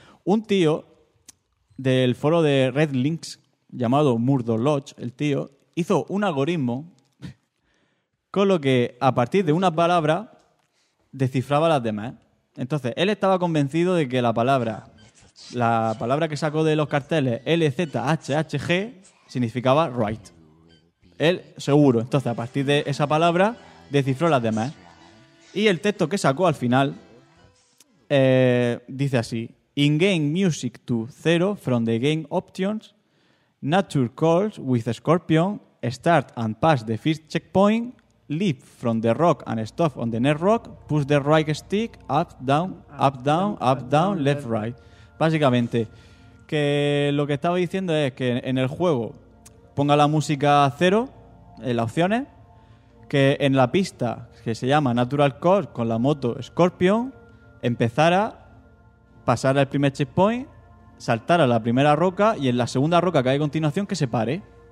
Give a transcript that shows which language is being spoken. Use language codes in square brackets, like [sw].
[es] Un tío del foro de Red Links, llamado Murdo Lodge, el tío, hizo un algoritmo con lo que, a partir de una palabra, descifraba las demás. Entonces, él estaba convencido de que la palabra que sacó de los carteles, LZHHG, significaba right. Él, seguro. Entonces, a partir de esa palabra, descifró las demás. Y el texto que sacó al final dice así: [en] In-game music to zero from the game options, nature calls with scorpion, start and pass the first checkpoint, leap from the rock and stop on the net rock, push the right stick, up, down, left, right. [es] Básicamente, que lo que estaba diciendo es que en el juego ponga la música a cero, en las opciones, que en la pista que se llama Natural Course con la moto Scorpion, empezara, pasara el primer checkpoint, saltara la primera roca y en la segunda roca que hay a continuación que se pare.